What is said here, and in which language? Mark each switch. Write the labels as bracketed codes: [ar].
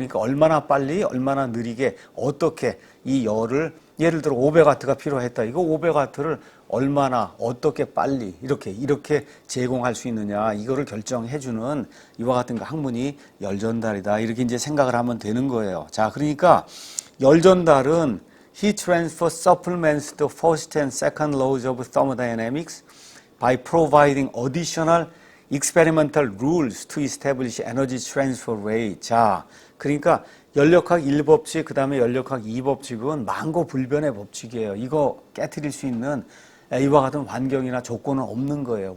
[ko] 그러니까 얼마나 빨리 얼마나 느리게 어떻게 이 열을 예를 들어 500W가 필요했다. 이거 500W를 얼마나 어떻게 빨리 이렇게 제공할 수 있느냐 이거를 결정해주는 이와 같은 그 학문이 열 전달이다. 이렇게 이제 생각을 하면 되는 거예요. 자, 그러니까 열 전달은 [en] Heat transfer supplements the first and second laws of thermodynamics by providing additional experimental rules to establish energy transfer rate. [ko] 자, 그러니까 연력학 1법칙, 그 다음에 연력학 2법칙은 만고불변의 법칙이에요. 이거 깨트릴 수 있는 이와 같은 환경이나 조건은 없는 거예요.